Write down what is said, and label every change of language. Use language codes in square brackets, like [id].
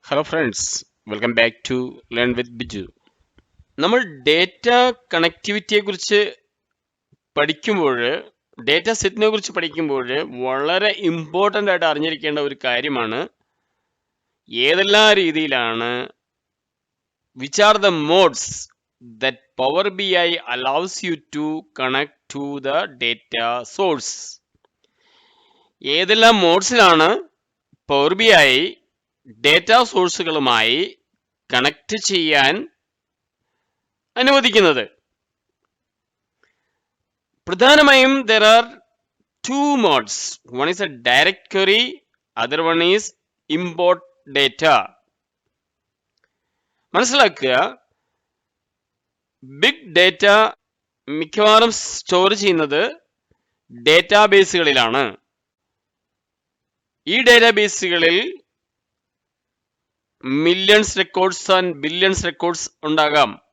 [ml] Hello friends, welcome back to learn with Biju. നമ്മൾ data കണക്ടിവിറ്റിയെ കുറിച്ച് പഠിക്കുമ്പോൾ, ഡേറ്റ സെറ്റിനെ കുറിച്ച് പഠിക്കുമ്പോൾ വളരെ ഇമ്പോർട്ടൻ്റ് ആയിട്ട് അറിഞ്ഞിരിക്കേണ്ട ഒരു കാര്യമാണ് ഏതെല്ലാം രീതിയിലാണ് [en] Which are the modes that Power B I allows you to connect to the data source. [ml] ഏതെല്ലാം മോഡ്സിലാണ് power B I data സോഴ്സുകളുമായി connect ചെയ്യാൻ അനുവദിക്കുന്നത്. പ്രധാനമായും [en] there are two modes. One is a direct query, other one is import data. [ml] മനസ്സിലാക്കുക, big data മിക്കവാറും store ചെയ്യുന്നത് ഡേറ്റാബേസുകളിലാണ്. ഈ ഡേറ്റാബേസുകളിൽ millions records and billions records ഉണ്ടാകാം.